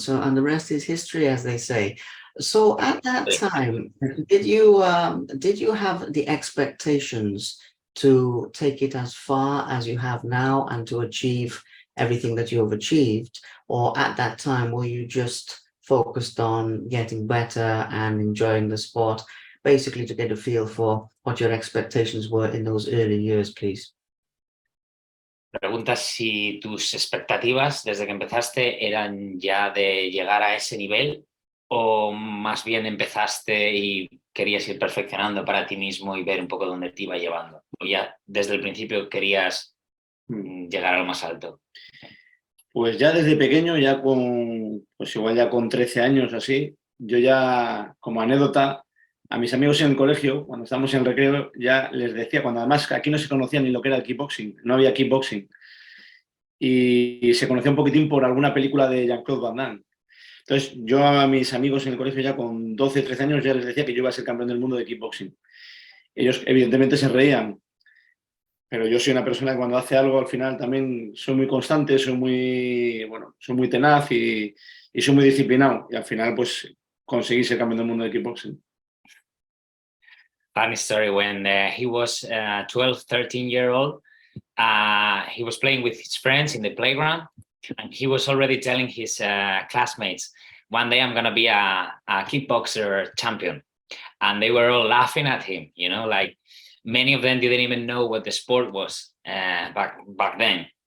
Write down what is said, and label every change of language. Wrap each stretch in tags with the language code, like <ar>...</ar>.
<en>So, and the rest is history, as they say. So at that time, did you have the expectations to take it as far as you have now and to achieve everything that you have achieved? Or at that time, were you just focused on getting better and enjoying the sport, basically to get a feel for what your expectations were in those early years, please?</en> <es>Preguntas si tus expectativas desde que empezaste eran ya de llegar a ese nivel, o más bien empezaste y querías ir perfeccionando para ti mismo y ver un poco dónde te iba llevando, o ya desde el principio querías llegar a lo más alto. Pues ya desde pequeño, igual ya con 13 años así, yo ya, como anécdota, a mis amigos en el colegio, cuando estábamos en el recreo, ya les decía, cuando además aquí no se conocía ni lo que era el kickboxing, no había kickboxing, y se conocía un poquitín por alguna película de Jean-Claude Van Damme. Entonces yo a mis amigos en el colegio ya con 12, 13 años ya les decía que yo iba a ser campeón del mundo de kickboxing. Ellos evidentemente se reían, pero yo soy una persona que cuando hace algo al final también soy muy constante, soy muy tenaz y soy muy disciplinado. Y al final pues conseguí ser campeón del mundo de kickboxing.</es> <en>Funny story, when he was 12, 13-year-old, he was playing with his friends in the playground, and he was already telling his classmates, one day I'm going to be a kickboxer champion. And they were all laughing at him, you know, like many of them didn't even know what the sport was back then.</en>